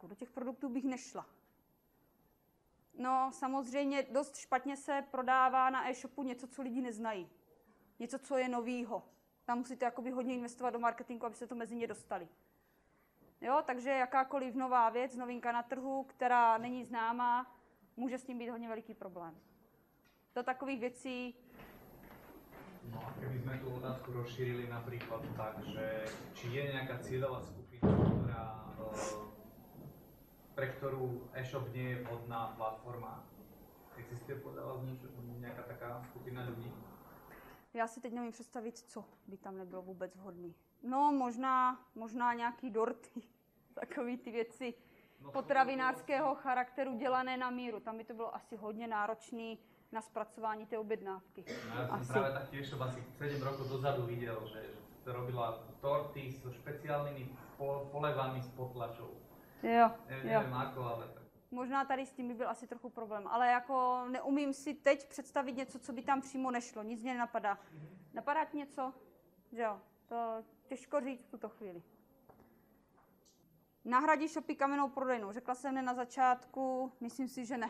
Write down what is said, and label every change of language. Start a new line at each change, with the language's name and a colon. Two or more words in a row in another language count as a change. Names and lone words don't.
Czech: Do těch produktů bych nešla. No, samozřejmě dost špatně se prodává na e-shopu něco, co lidi neznají. Něco, co je novýho. Tam musíte jakoby hodně investovat do marketingu, abyste to mezi ně dostali. Jo, takže jakákoliv nová věc, novinka na trhu, která není známá, může s tím být hodně veliký problém. Do takových věcí.
Slovak: No a keby sme tú otázku rozšírili napríklad tak, že či je nejaká cieľová skupina, pre ktorú e-shop nie je vhodná platforma. Existuje podľa vás nejaká taká skupina ľudí?
Czech: Já si teď nevím představit, co by tam nebylo vůbec vhodný. No, možná nějaký dorty, takové ty věci potravinářského charakteru dělané na míru. Tam by to bylo asi hodně náročný na spracování té objednávky.
Slovak: No, ja som práve taktiež asi 7 rokov dozadu videl, že to robila torty so špeciálnymi polevami z potlačov.
Czech: Jo,
Slovak: Neviem ako, ale tak.
Czech: Možná tady s tím by byl asi trochu problém, ale jako neumím si teď představit něco, co by tam přímo nešlo, nic mě nenapadá. Napadá ti něco? Že jo, to těžko říct v tuto chvíli. Nahradí shopy kamennou prodejnou. Řekla jsem ne na začátku, myslím si, že ne.